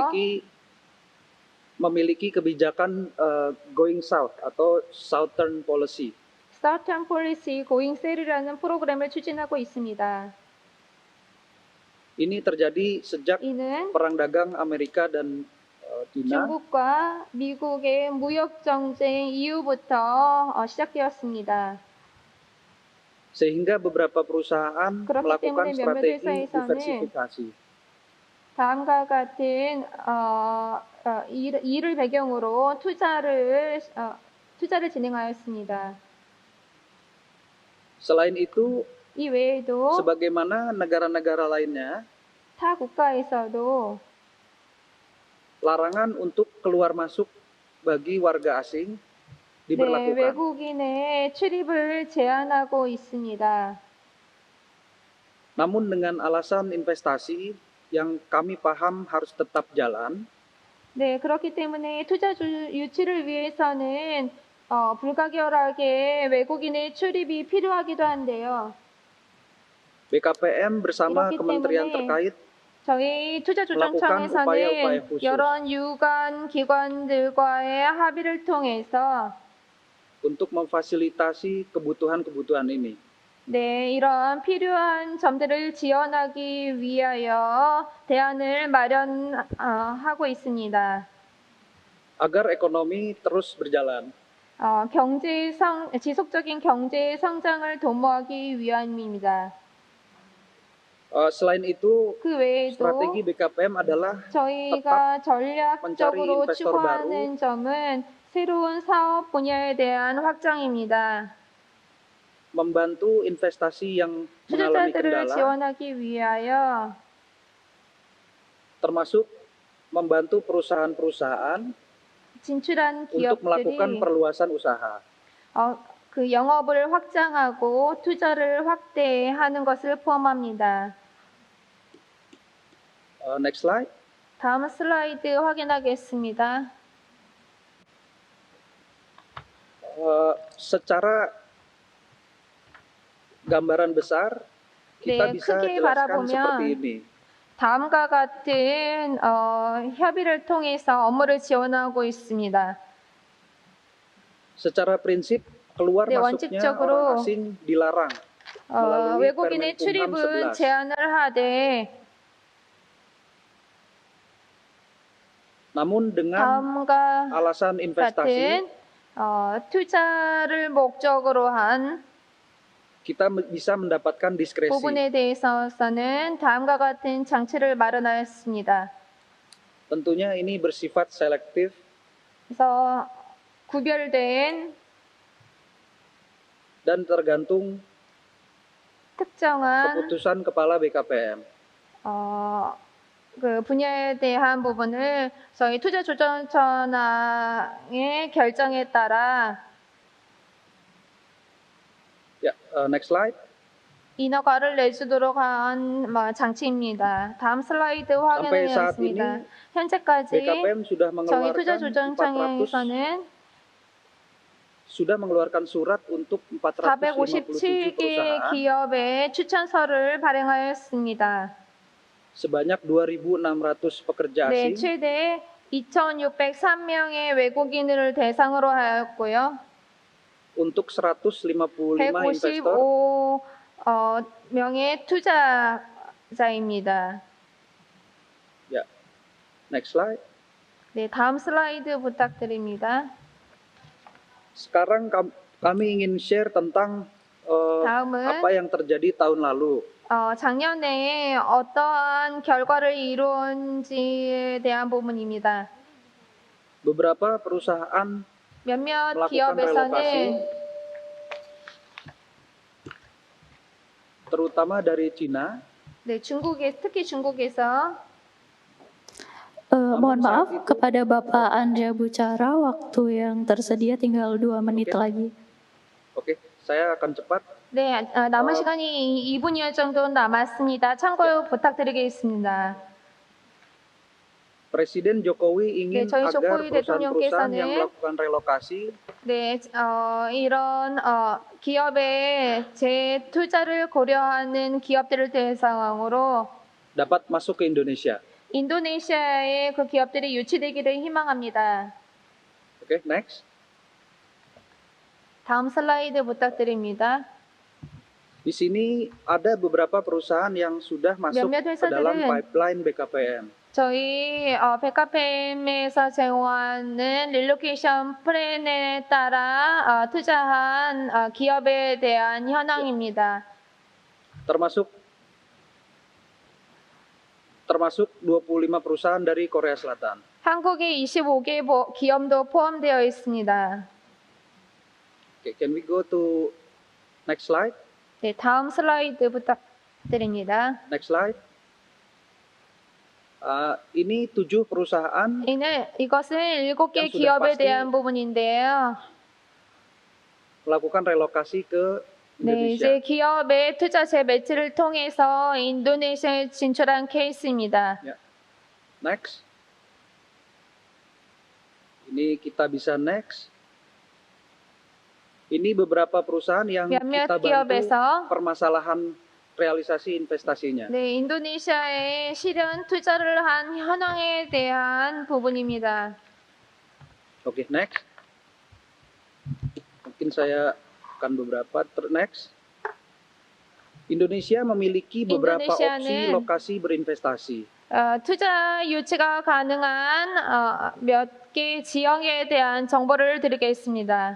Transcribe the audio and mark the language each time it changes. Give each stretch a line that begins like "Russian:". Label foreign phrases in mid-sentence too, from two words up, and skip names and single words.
Indonesian: memiliki kebijakan
English: going south
Indonesian: atau
English: southern policy. Southern Policy Going South
Korean: 이라는 프로그램을 추진하고 있습니다.
Indonesian: Ini terjadi sejak
Korean: 이는
Indonesian: perang dagang Amerika dan China
Korean: 중국과 미국의 무역 정쟁 이후부터 시작되었습니다.
Indonesian: sehingga beberapa perusahaan
Korean: 그렇기
Indonesian: melakukan
Korean: 때문에 몇몇
Indonesian: strategi
Korean: 회사에서는
Indonesian: diversifikasi.
Korean: 다음과 같은 이를 배경으로 투자를 진행하였습니다.
Indonesian: Selain itu,
Korean: 이 외에도
Indonesian: sebagaimana negara-negara lainnya,
Korean: 타 국가에서도
Indonesian: larangan untuk keluar masuk bagi warga asing
Korean: 네,
Indonesian: diberlakukan.
Korean: 외국인의 출입을 제한하고 있습니다.
Indonesian: Namun dengan alasan investasi yang kami paham harus tetap jalan,
Korean: 네, 그렇기 때문에 투자 유치를 위해서는 불가결하게 외국인의 출입이 필요하기도 한데요.
Indonesian: BKPM bersama
Korean: 이렇기
Indonesian: kementerian
Korean: 때문에
Indonesian: terkait
Korean: 저희
Indonesian: upaya-upaya
Korean: 투자조정청에서는
Indonesian: khusus.
Korean: 여러 유관 기관들과의 합의를 통해서
Indonesian: untuk memfasilitasi kebutuhan-kebutuhan ini.
Korean: 네, 이런 필요한 점들을 지원하기 위하여 대안을 마련하고 있습니다.
Indonesian: Agar ekonomi terus berjalan.
Korean: 지속적인 경제 성장을 도모하기 위함입니다.
Indonesian: Selain itu,
Korean: 그 외에도
Indonesian: strategi BKPM adalah
Korean: 저희가 전략적으로
Indonesian: investor
Korean: 추구하는 점은 새로운 사업 분야에 대한 확장입니다.
Indonesian: membantu investasi yang mengalami
Korean: 투자자들을
Indonesian: kendala,
Korean: 지원하기 위하여
Indonesian: termasuk membantu perusahaan-perusahaan
Korean: 진출한
Indonesian: untuk melakukan
Korean: 기업들이
Indonesian: perluasan usaha.
Korean: 그 영업을 확장하고 투자를 확대하는 것을 포함합니다.
English: Next slide.
Korean: 다음 슬라이드 확인하겠습니다.
Indonesian: Secara gambaran besar, kita
Korean: 네,
Indonesian: bisa
Korean: 크게
Indonesian: jelaskan
Korean: 바라보면
Indonesian: seperti ini.
Korean: 다음과 같은 협의를 통해서 업무를 지원하고 있습니다.
Indonesian: Secara prinsip, keluar
Korean: 네,
Indonesian: masuknya
Korean: 원칙적으로
Indonesian: orang asing dilarang melalui
Korean: 외국인의
Indonesian: Permen Kumham
Korean: 출입은
Indonesian: 11.
Korean: 제한을 하되
Indonesian: Namun dengan
Korean: 다음과
Indonesian: alasan investasi,
Korean: 같은 투자를 목적으로 한
Indonesian: kita bisa mendapatkan diskresi.
Korean: 부분에 대해서는 다음과 같은 장치를 마련하였습니다.
Indonesian: Tentunya ini bersifat selektif
Korean: 그래서 구별된
Indonesian: dan tergantung
Korean: 특정한
Indonesian: keputusan Kepala BKPM.
Korean: 그 분야에 대한 부분을 저희 투자조정처의 결정에 따라
English: Next slide.
Korean: 인허가를 내주도록 한 장치입니다. 다음 슬라이드
Indonesian: Sampai saat
Korean: 확인하겠습니다.
Indonesian: ini
Korean: 현재까지
Indonesian: BKPM sudah
Korean: 저희
Indonesian: mengeluarkan 400
Korean: 투자조정청에서는
Indonesian: sudah mengeluarkan surat untuk 457
Korean: 457개
Indonesian: perusahaan
Korean: 기업에 추천서를 발행하였습니다.
Indonesian: sebanyak 2.600 pekerja
Korean: 네,
Indonesian: asing
Korean: 최대 2,603명의 외국인을 대상으로 하였고요.
Indonesian: untuk 155 investor
Korean: 155명의 투자자입니다.
English: ya. Next slide.
Korean: 네, 다음 슬라이드 부탁드립니다.
Indonesian: Sekarang kami ingin share tentang
Korean: 다음은
Indonesian: apa yang terjadi tahun lalu.
Korean: 작년에 어떠한 결과를 이룬지에 대한 부분입니다.
Indonesian: Beberapa perusahaan
Korean: 몇몇
Indonesian: melakukan
Korean: 기업에서는
Indonesian: relokasi, terutama dari Cina.
Korean: 네, 특히 중국에서
Indonesian: Mohon maaf kepada Bapak Andrea Bucara, waktu yang tersedia tinggal 2 menit lagi. Oke, saya akan cepat.
Korean: 네, 남은 시간이 2분여 정도 남았습니다. 참고 부탁드리겠습니다.
Indonesian: Presiden Jokowi ingin
Korean: 네, 저희
Indonesian: agar
Korean: 조코이
Indonesian: perusahaan-perusahaan
Korean: 대통령께서는
Indonesian: yang melakukan relokasi
Korean: 네, 이런 기업의 재투자를 고려하는 기업들을 대상으로
Indonesian: dapat masuk ke Indonesia.
Korean: 인도네시아에 그 기업들이 유치되기를 희망합니다.
English: Oke, next.
Korean: 다음 슬라이드 부탁드립니다.
Indonesian: Di sini ada beberapa perusahaan yang sudah masuk
Korean: 몇몇
Indonesian: ke dalam
Korean: 회사들은
Indonesian: pipeline BKPM.
Korean: 저희 백화점에서 제공하는 릴로케이션 플랜에 따라 투자한 기업에 대한 현황입니다.
Indonesian: termasuk 25 perusahaan dari Korea Selatan.
Korean: 한국의 25개 기업도 포함되어 있습니다.
English: Okay, can we go to next slide?
Korean: 네, 다음 슬라이드 부탁드립니다.
English: Next slide.
Indonesian: Ini 7 perusahaan
Korean: 이것은 7개
Indonesian: yang sudah
Korean: 기업에
Indonesian: pasti
Korean: 대한 부분인데요.
Indonesian: melakukan relokasi ke
Korean: 네,
Indonesian: Indonesia.
Korean: 이제 기업의 투자 재배치를 통해서 인도네시아에 진출한 케이스입니다.
Indonesian: Next. Ini kita bisa next. Ini beberapa perusahaan yang
Korean: 몇몇
Indonesian: kita bantu
Korean: 기업에서
Indonesian: permasalahan realisasi investasinya.
Korean: 네, 인도네시아에 실현 투자를 한 현황에 대한 부분입니다.
English: Oke, next.
Indonesian: Mungkin saya akan beberapa.
English: Next.
Indonesian: Indonesia memiliki beberapa opsi lokasi berinvestasi.
Korean: 투자 유치가 가능한 몇 개 지역에 대한 정보를 드리겠습니다.